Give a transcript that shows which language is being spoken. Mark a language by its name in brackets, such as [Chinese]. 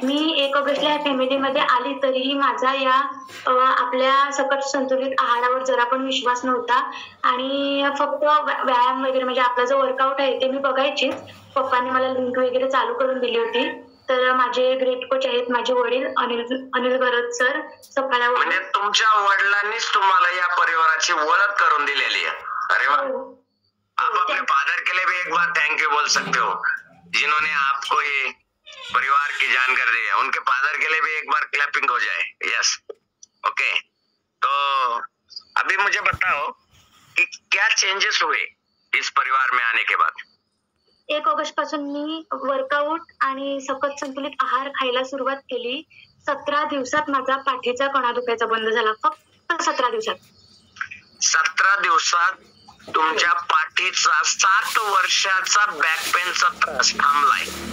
[Marathi] मी 1 ऑगस्टला या फॅमिलीमध्ये आली तरीही माझा या आपल्या सकस संतुलित आहारावर जरा पण विश्वास नव्हता, आणि फक्त व्यायाम वगैरे म्हणजे आपला जो वर्कआउट आहे ते मी बघायचीच। पप्पांनी मला लिंक वगैरे चालू करून दिली होती। तर माझे ग्रेट कोच आहेत माझे वडील अनिल गरज सर, सफाळ्यावर। म्हणजे तुमच्या वडिलांनीच तुम्हाला या परिवाराची ओळख करून दिलेली आहे? [Hindi] अरे वाह, आप अपने फादर के लिए भी एक बार थैंक यू बोल सकते हो, जिन्होंने आपको ये परिवार की जानकारी दी है। उनके फादर के लिए भी एक बार क्लैपिंग हो जाए। Yes, okay. तो अभी मुझे बताओ कि क्या चेंजेस हुए इस परिवार में आने के बाद? [Marathi] 1 ऑगस्ट पासून मी वर्कआउट आणि सकस संतुलित आहार खायला सुरुवात केली। 17 दिवसात माझा पाठीचा कणा दुखायचा बंद झाला, फक्त 17 दिवसात। 17 दिवसात तुमच्या पाठीचा 7 वर्षाचा बॅक पेनचा त्रास थांबलाय.